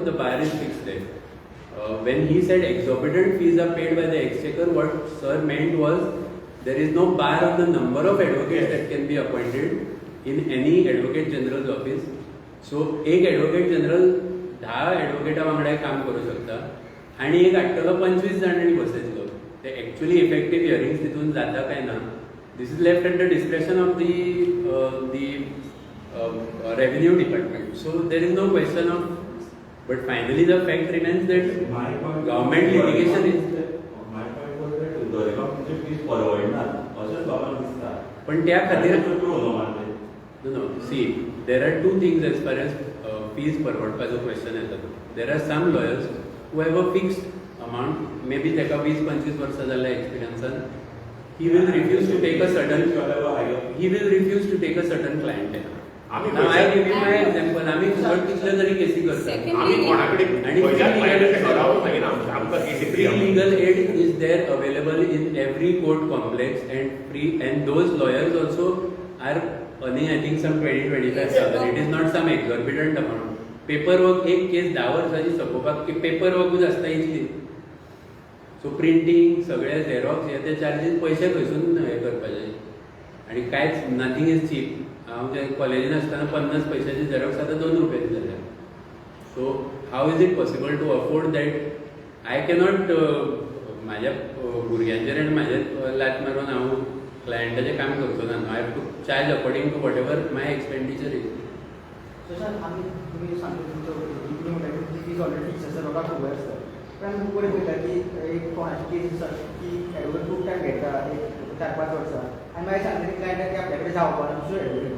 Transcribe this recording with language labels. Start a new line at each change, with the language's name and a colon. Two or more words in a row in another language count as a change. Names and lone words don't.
English: The bar is fixed there. When he said exorbitant fees are paid by the exchequer, what sir meant was there is no bar on the number of advocates that can be appointed in any advocate general's office.
Konkani: So एक
English: advocate general
Konkani: 10 advocate वांगडा काम करू शकता आणि एक हाडटलो 25 जाणांनी बसयतलो. ते
English: actually effective hearings
Konkani: तितून जाता काय ना.
English: This is left at the discretion of the revenue department. So there is no question of. But finally, the fact remains that government litigation is. My point was that Goregaon fees
Konkani: परवडणार असं लोकांना दिसता. पण त्या खातीर
English: No. See, there are two things as far as fees परवडपाचो question येता. There are some lawyers who have a fixed amount.
Konkani: Maybe ताका 20-25 वर्सां जाल्या एक्सपिरियन्सान.
English: He will refuse to take a certain client. Now I give you my example.
Konkani: आम्ही फुकट कितले तरी केसी करता. आम्ही कोणाकडे आणि आमकां
English: free legal aid is there available in every court complex and those lawyers also are earning I think some 20-25,000. It is not some exorbitant amount.
Konkani: Paperwork एक केस 10 वर्सांची सोपोवपाक की paperworkूच आसता इतली.
English: So printing
Konkani: सगळे झेरॉक्स हे ते चार्जीस पयशे खंयसून हे करपाचे आणि कांयच
English: nothing is cheap.
Konkani: हांव जे कॉलेजीन आसतना 50 पैशाचे झेरॉक्स आतां 2 रुपयाचे जाल्या.
English: So how is it possible to afford that? I cannot
Konkani: म्हाज्या भुरग्यांचेर आनी म्हाजे लात मारून हांव क्लायंटाचें काम करचो ना.
English: I have to charge according to what ever my expenditure is.
Konkani: तुम्ही सांगितलं
English: fees already fix
Konkani: आसा लोकांक खबर आसता. पण आमी खूब पळयता की एक कोणाची केस आसा की एडवोकेट खूब टायम घेता, एक 4-5 वर्सां, आनी मागीर सांगता क्लायंटाक की आपल्या कडेन जावपा ना दुसरो एडवोकेट.